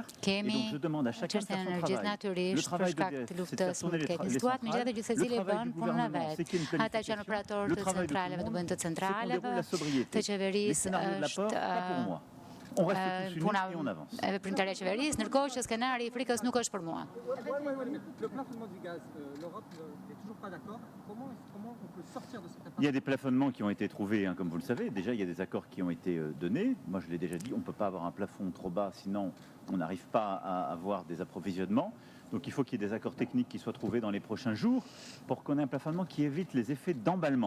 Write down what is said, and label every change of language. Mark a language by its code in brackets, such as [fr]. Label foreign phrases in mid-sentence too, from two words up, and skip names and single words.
[sq] Kemi çështjen e energjisë natyrisht për shkak të luftës me keqen situatë, megjithatë që secili bën punën e vet. Ata që janë operatorë të centraleve të bëjnë të centraleve, të qeverisë është puna e veprimtaria e qeverisë, ndërkohë që skenari I frikës nuk është për mua. [fr] Il y a des plafonnements qui ont été trouvés, hein, comme vous le savez. Déjà, il y a des accords qui ont été donnés. Moi, je l'ai déjà dit, on ne peut pas avoir un plafond trop bas, sinon on n'arrive pas à avoir des approvisionnements. Donc il faut qu'il y ait des accords techniques qui soient trouvés dans les prochains jours pour qu'on ait un plafonnement qui évite les effets d'emballement.